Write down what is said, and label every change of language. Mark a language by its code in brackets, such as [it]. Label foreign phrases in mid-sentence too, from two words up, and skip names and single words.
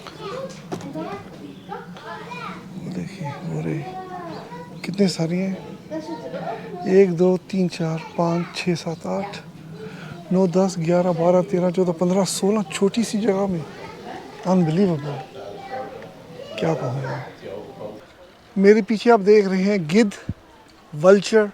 [nl] En daar, [hi] देखिए और कितने सारी हैं, [nl] daar zitten er ook. [hi] 1 2 3 4 5 6 7 8 9 10 11 12 13 14 15 16 छोटी सी जगह में। अनबिलीवेबल, क्या कहूँ मैं। मेरे पीछे आप देख रहे हैं गिद्ध, वल्चर।